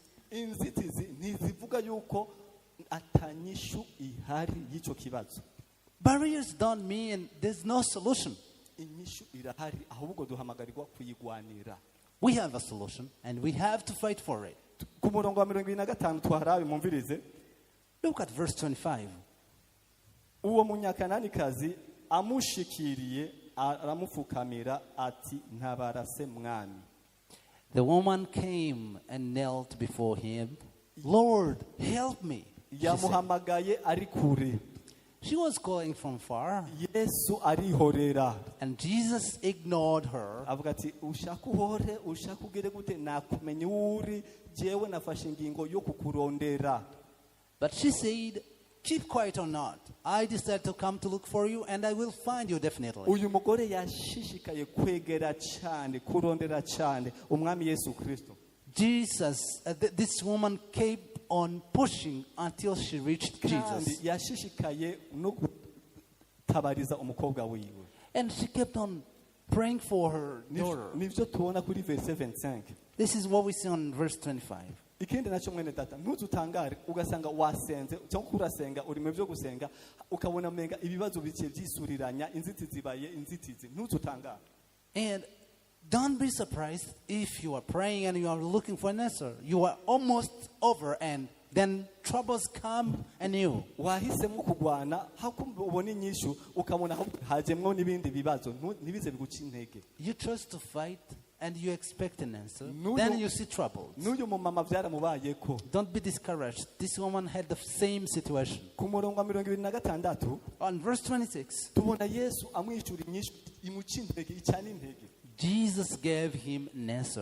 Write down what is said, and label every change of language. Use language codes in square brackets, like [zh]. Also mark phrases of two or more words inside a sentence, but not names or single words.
[en] Barriers don't mean there's no solution. We have a solution and we have to fight for it. Look at verse 25. [rn] Uwo munyakananikazi amushikiriye aramufukamira ati ntabarase mwami. [en] The woman came and knelt before him. Lord, help me. [rn] Yamuhamagaye ari kure. [en] She was calling from far. [rn] Yesu arihorera. [en] And Jesus ignored her. [rn] Avuga ati ushaka uhore ushaka ugere gute nakumenye uri jewe nafashe ingingo yo kukurondera. [en] But she said, keep quiet or not, I decided to come to look for you and I will find you definitely. [rn] Uyu mugore yashishikaye kwegera cyane kurondera cyane umwami Yesu Kristo. [en] This woman kept on pushing until she reached Jesus. [rn] Yashishikaye no gutabariza umukobwa wiwe. [en] And she kept on praying for her daughter. [rn] Nivyo tuona kuri verse 25. [en] This is what we see on verse 25. [rn] Ikindi nacho mwene data ntututangare ugasanga wasenze cyangwa kurasenga uri mu byo gusenga ukabona menga ibibazo bice byisuriranya inzitizi zibaye inzitizi ntututangare. [en] And don't be surprised if you are praying and you are looking for an answer. You are almost over and then troubles come anew. [rn] Wahisemo kugwana hakumbona inyishu ukabona hajemwo nibindi bibazo nibize biguca intege. [en] You trust to fight and you expect an answer, then you see troubles. Don't be discouraged. This woman had the same situation. On verse 26, Jesus gave him an answer.